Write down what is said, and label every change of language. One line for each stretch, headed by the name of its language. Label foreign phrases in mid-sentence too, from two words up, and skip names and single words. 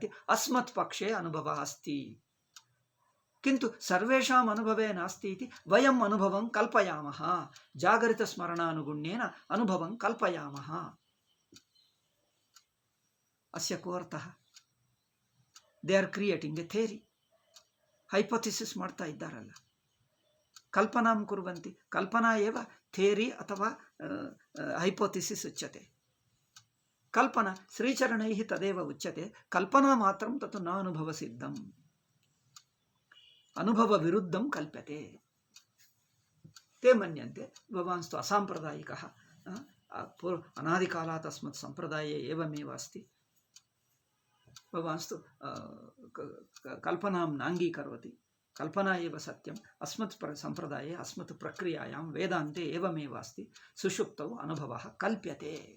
Sanskrit: अस्मत् पक्षे अनुभवः अस्ति, किन्तु सर्वेषाम् अनुभवे नास्ति इति वयम् अनुभवं कल्पयामः। जागरितस्मरणानुगुण्येन अनुभवं कल्पयामः। अस्य को अर्थः?
English: they are creating a theory,
Kannada: ಹೈಪೋಥಿಸಿಸ್ ಮಾಡ್ತಾ ಇದ್ದಾರಲ್ಲ,
Sanskrit: ಕಲ್ಪನಾಂ ಕುರ್ವಂತಿ. ಕಲ್ಪನಾ ಏವ ಥೇರಿ ಅಥವಾ ಹೈಪೋಥಿಸಿಸ್ ಉಚ್ಯತೆ. ಕಲ್ಪನಾ ಶ್ರೀಚರಣೈಃ ತದೇವ ಉಚ್ಯತೆ. ಕಲ್ಪನಾ ಮಾತ್ರಂ ತತ್ ನ ಅನುಭವ ಸಿದ್ಧಂ, ಅನುಭವ ವಿರುದ್ಧಂ ಕಲ್ಪ್ಯತೆ. ते मन्यन्ते भवांस्तु असाम्प्रदायिकः, अनादिकालात् अस्मत् सम्प्रदाये एवमेव अस्ति, भवांस्तु कल्पनां नाङ्गीकरोति, कल्पना एव सत्यम्, अस्मत् सम्प्रदाये अस्मत् प्रक्रियायां वेदान्ते एवमेव अस्ति, सुषुप्तौ अनुभवः कल्प्यते।